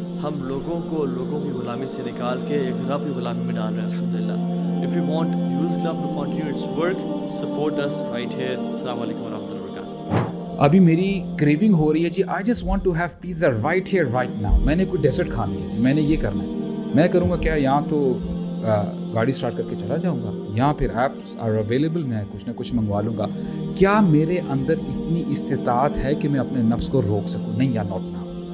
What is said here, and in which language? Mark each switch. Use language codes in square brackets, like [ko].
[ur] ہم لوگوں کو لوگوں کی غلامی سے نکال کے ایک رب کی غلامی میں ڈال رہے ہیں الحمدللہ. [en] If you want Youth Club to continue its work, support us right here. [ar] السلام علیکم ورحمۃ اللہ وبرکاتہ. [ur] ابھی میری کریونگ ہو رہی ہے جی، [en] I just want to have pizza right here right now. [ur] میں نے کوئی ڈیزرٹ کھانی ہے جی، میں نے یہ کرنا ہے. میں کروں گا کیا، یہاں تو گاڑی اسٹارٹ کر کے چلا جاؤں گا، یہاں پھر ایپس آر اویلیبل، میں کچھ نہ کچھ منگوا لوں گا. کیا میرے اندر اتنی استطاعت ہے کہ میں اپنے نفس کو روک سکوں؟ نہیں یا ناٹ نا.